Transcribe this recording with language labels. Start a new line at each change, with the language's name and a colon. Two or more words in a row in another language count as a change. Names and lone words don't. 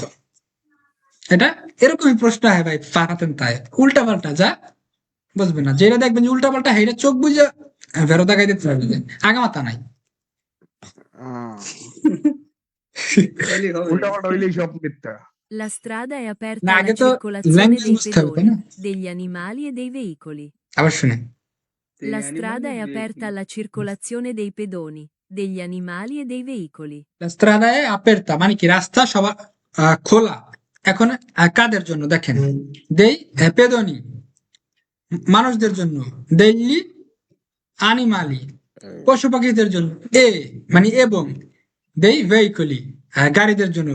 Bangla: এটা এরকমই প্রশ্ন হয় ভাই, পাঠাতেন তাই উল্টা পাল্টা যা বুঝবে না, যেটা দেখবেন যে উল্টা পাল্টা হেটা চোখ বুঝে ভেরো দেখাই দিতে পারবে, আগামাথা নাই। তাইলে হবে। উল্টাপাল্টা হইলেই সব মিথ্যা।
Italian: La strada è aperta
Bangla: না,
Italian: alla
Bangla: আগে তো
Italian: circolazione
Bangla: language
Italian: dei
Bangla: বুঝতে হবে, তাই
Italian: pedoni,
Bangla: না?
Italian: degli animali e dei veicoli.
Bangla: আবার শুনে,
Italian: La strada è aperta alla circolazione dei pedoni, degli animali e dei veicoli. La strada è aperta
Bangla: মানে কি রাস্তা সবার খোলা। এখন কাদের জন্য দেখেন,
Italian: dei pedoni
Bangla: মানুষদের জন্য,
Italian: degli animali
Bangla: পশু পাখিদের জন্য, মানে এবং,
Italian: dei veicoli
Bangla: গাড়িদের জন্য।